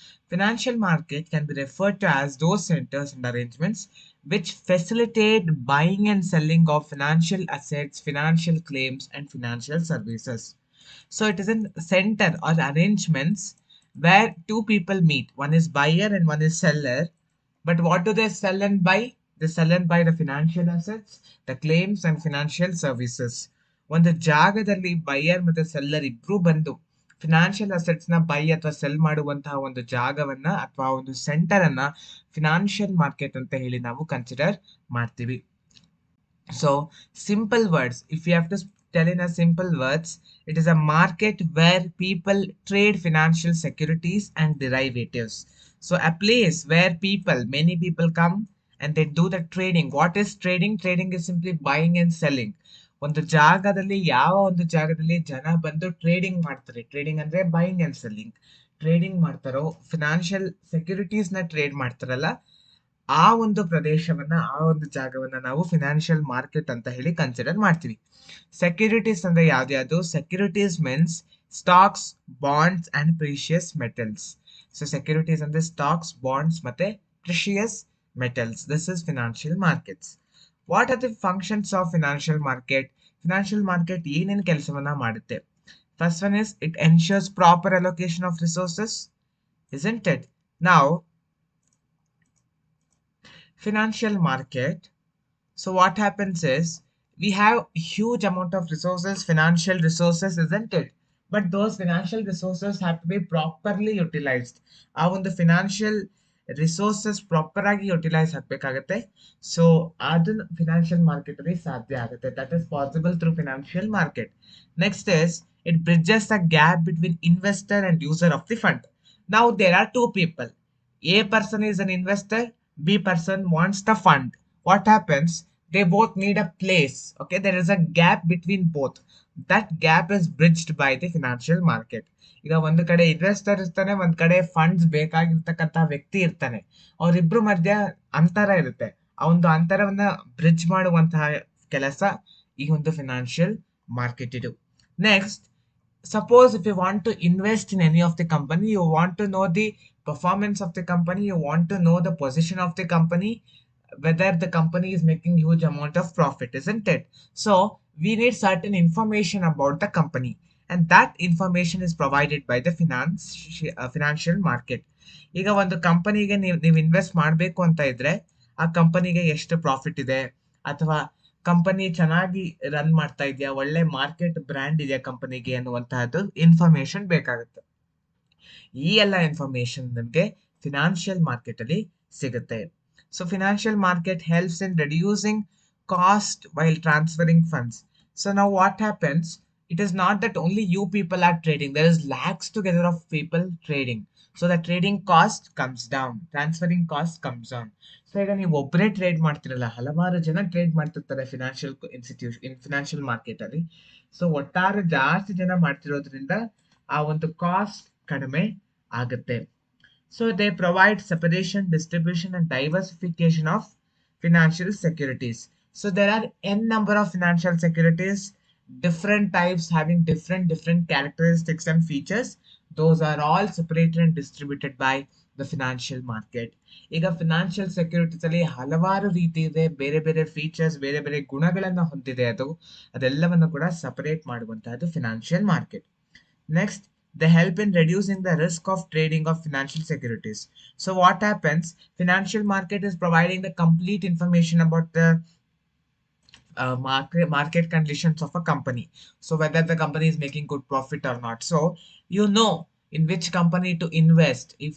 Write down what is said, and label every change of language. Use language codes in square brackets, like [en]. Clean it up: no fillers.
[en] Financial market can be referred to as those centers and arrangements which facilitate buying and selling of financial assets, financial claims and financial services. So it is a center or arrangements where two people meet. One is buyer and one is seller. But what do they sell and buy? They sell and buy the financial assets, the claims and financial services. [kn] ಒಂದು ಜಾಗದಲ್ಲಿ buyer ಮತ್ತೆ seller ಇಬ್ರು ಬಂದು financial assets ನ by ಅಥವಾ cell ಮಾಡುವಂತಹ ಒಂದು ಜಾಗವನ್ನ ಅಥವಾ ಒಂದು ಸೆಂಟರ್ ಅನ್ನ ಫಿನಾನ್ಷಿಯಲ್ ಮಾರ್ಕೆಟ್ ಅಂತ ಹೇಳಿ ನಾವು ಕನ್ಸಿಡರ್ ಮಾಡ್ತೀವಿ. [en] So, simple words. If you have to tell in a simple words, it is a market where people trade financial securities and derivatives. So, a place where many people come and they do the trading. What is trading? Trading is simply buying and selling. [kn] ಒಂದು ಜಾಗದಲ್ಲಿ ಯಾವ ಒಂದು ಜಾಗದಲ್ಲಿ ಜನ ಬಂದು trading ಮಾಡ್ತಾರೆ. Trading ಅಂದ್ರೆ buying and selling. Trading ಮಾಡ್ತಾರೋ ಫಿನಾನ್ಷಿಯಲ್ ಸೆಕ್ಯೂರಿಟೀಸ್ ನ ಟ್ರೇಡ್ ಮಾಡ್ತಾರಲ್ಲ, ಆ ಒಂದು ಪ್ರದೇಶವನ್ನ ಆ ಒಂದು ಜಾಗವನ್ನ ನಾವು ಫಿನಾನ್ಷಿಯಲ್ ಮಾರ್ಕೆಟ್ ಅಂತ ಹೇಳಿ ಕನ್ಸಿಡರ್ ಮಾಡ್ತೀವಿ. [en] securities [kn] ಅಂದ್ರೆ ಯಾವ್ದು? [en] Securities means stocks, bonds and precious metals. So securities ಅಂದ್ರೆ stocks, bonds ಮತ್ತೆ precious metals. This is financial markets. What are the functions of financial market? [kn] Financial market ಏನೇನು ಕೆಲಸವನ್ನ ಮಾಡುತ್ತೆ? [en] First one is it ensures proper allocation of resources, isn't it? Now, financial market, so what happens is we have huge amount of resources, financial resources, isn't it? But those financial resources have to be properly utilized. [kn] ಆ ಒಂದು financial resources proper ಆಗಿ utilise ಆಗ್ಬೇಕಾಗತ್ತೆ. So ಅದನ್ನ financial market ಅಲ್ಲಿ ಸಾಧ್ಯ ಆಗುತ್ತೆ. [en] That is possible through financial market. Next is it bridges the gap between investor and user of the fund. Now there are two people. A person is an investor, B person wants the fund. What happens? They both need a place. Okay, there is a gap between both. That gap is bridged by the financial market. [kn] ಈಗ ಒಂದು ಕಡೆ investor ಇರ್ತಾನೆ, ಒಂದ್ ಕಡೆ funds ಬೇಕಾಗಿರ್ತಕ್ಕಂತ ವ್ಯಕ್ತಿ ಇರ್ತಾನೆ. ಅವರಿಬ್ರು ಮಧ್ಯ ಅಂತರ ಇರುತ್ತೆ. ಆ ಒಂದು ಅಂತರವನ್ನ ಬ್ರಿಡ್ಜ್ ಮಾಡುವಂತಹ ಕೆಲಸ ಈ ಒಂದು ಫಿನಾನ್ಷಿಯಲ್ ಮಾರ್ಕೆಟ್ ಇದು. [en] Next, suppose if you want to invest in any of the company, you want to know the performance of the company, you want to know the position of the company, whether the company is making huge amount of profit, isn't it? So we need certain information about the company, and that information is provided by the financial market. [kn] ಈಗ ಒಂದು ಕಂಪನಿಗೆ ನೀವು invest ಮಾಡಬೇಕು ಅಂತ ಇದ್ರೆ ಆ ಕಂಪನಿಗೆ ಎಷ್ಟು ಪ್ರಾಫಿಟ್ ಇದೆ, ಅಥವಾ ಕಂಪನಿ ಚೆನ್ನಾಗಿ ರನ್ ಮಾಡ್ತಾ ಇದೆಯಾ, ಒಳ್ಳೆ ಮಾರ್ಕೆಟ್ ಬ್ರ್ಯಾಂಡ್ ಇದೆಯಾ ಕಂಪನಿಗೆ ಅನ್ನುವಂತಹದ್ದು ಇನ್ಫಾರ್ಮೇಶನ್ ಬೇಕಾಗುತ್ತೆ. ಈ ಎಲ್ಲ ಇನ್ಫಾರ್ಮೇಶನ್ ನಮಗೆ ಫಿನಾನ್ಷಿಯಲ್ ಮಾರ್ಕೆಟ್ ಅಲ್ಲಿ ಸಿಗುತ್ತೆ. [en] So financial market helps in reducing cost while transferring funds. So now what happens, it is not that only you people are trading, there is lakhs together of people trading. So the trading cost comes down, transferring cost comes down. [kn] So ಈಗ ನೀವು ಒಬ್ಬರೇ trade ಮಾಡ್ತಿರಲ್ಲ, ಹಲವಾರು ಜನ trade ಮಾಡ್ತಿರ್ತಾರೆ financial financial market ಅಲ್ಲಿ. So ಒಟ್ಟಾರೆ ಜಾಸ್ತಿ ಜನ ಮಾಡ್ತಿರೋದ್ರಿಂದ ಆ ಒಂದು ಕಾಸ್ಟ್ ಕಡಿಮೆ ಆಗುತ್ತೆ. [en] So they provide separation, distribution and diversification of financial securities. So there are n number of financial securities, different types having different characteristics and features. Those are all separated and distributed by the financial market. [kn] ಈಗ financial securities ಅಲ್ಲಿ ಹಲವಾರು ರೀತಿ ಇದೆ, ಬೇರೆ ಬೇರೆ features, ಬೇರೆ ಬೇರೆ ಗುಣಗಳನ್ನ ಹೊಂದಿದೆ. ಅದೆಲ್ಲವನ್ನು ಕೂಡ ಸಪರೇಟ್ ಮಾಡುವಂತಹದ್ದು financial market. [en] Next, they help in reducing the risk of trading of financial securities. So what happens? Financial market is providing the complete information about the market conditions of a company. So whether the company is making good profit or not. So you know in which company to invest.